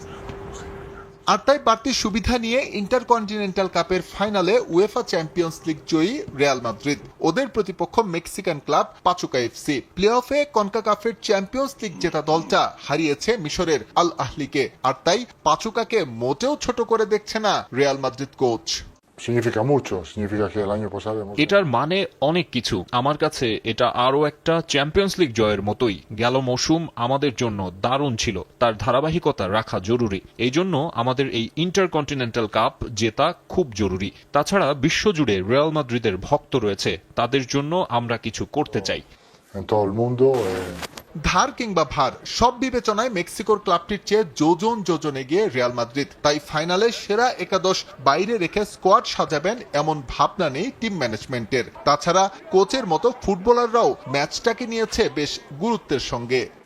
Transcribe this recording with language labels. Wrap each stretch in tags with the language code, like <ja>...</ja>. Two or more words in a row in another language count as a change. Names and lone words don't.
<bn>আর তাই বাড়তি সুবিধা নিয়ে ইন্টারকন্টিনেন্টাল কাপের ফাইনালে উয়েফা চ্যাম্পিয়ন্স লিগ জয়ী রিয়াল মাদ্রিদ, ওদের প্রতিপক্ষ মেক্সিকান ক্লাব পাচুকা এফসি। প্লে অফে কনকাকাফের চ্যাম্পিয়ন্স লিগ জেতা দলটা হারিয়েছে মিশরের আল আহলিকে, আর তাই পাচুকাকে মোটেও ছোট করে দেখছে না রিয়াল মাদ্রিদ কোচ।</bn> <es>Significa mucho, significa que el año pasado hemos...</es> <bn>এটার মানে অনেক কিছু। আমার কাছে এটা আরও একটা চ্যাম্পিয়ন্স লিগ জয়ের মতোই। গেল মৌসুম আমাদের জন্য দারুণ ছিল, তার ধারাবাহিকতা রাখা জরুরি। এই জন্য আমাদের এই ইন্টারকন্টিনেন্টাল কাপ জেতা খুব জরুরি। তাছাড়া বিশ্বজুড়ে রিয়াল মাদ্রিদের ভক্ত রয়েছে, তাদের জন্য আমরা কিছু করতে চাই।</bn> <es>en todo el mundo.</es> <bn>ধার কিংবা ভার সব বিবেচনায় মেক্সিকোর ক্লাবটির চেয়ে যোজন এগিয়ে রিয়াল মাদ্রিদ। তাই ফাইনালে সেরা একাদশ বাইরে রেখে স্কোয়াড সাজাবেন এমন ভাবনা নেই টিম ম্যানেজমেন্টের। তাছাড়া কোচের মতো ফুটবলাররাও ম্যাচটাকে নিয়েছে বেশ গুরুত্বের সঙ্গে।</bn>